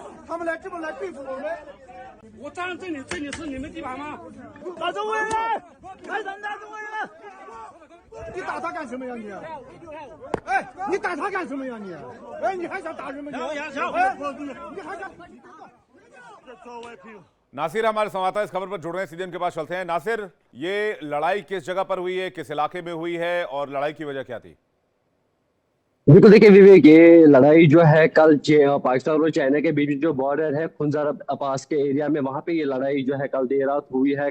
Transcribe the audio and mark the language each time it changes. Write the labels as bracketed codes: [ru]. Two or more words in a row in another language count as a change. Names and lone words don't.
[zh] 他们来这么来对付我们。我站这里，这里是你们地盘吗？打中国人！开打中国人！你打他干什么呀你？哎，你打他干什么呀你？哎，你还想打什么？你还想？ [hi] नासिर हमारे संवाददाता इस खबर पर जुड़ रहे हैं, सीधे उनके पास चलते हैं। नासिर, ये लड़ाई किस जगह पर हुई है, किस इलाके में हुई है और लड़ाई की वजह क्या थी? बिल्कुल देखिए विवेक, ये लड़ाई जो है कल पाकिस्तान और चाइना के बीच जो बॉर्डर है खुंजार पास के एरिया में, वहां पे ये लड़ाई जो है कल देर रात हुई है।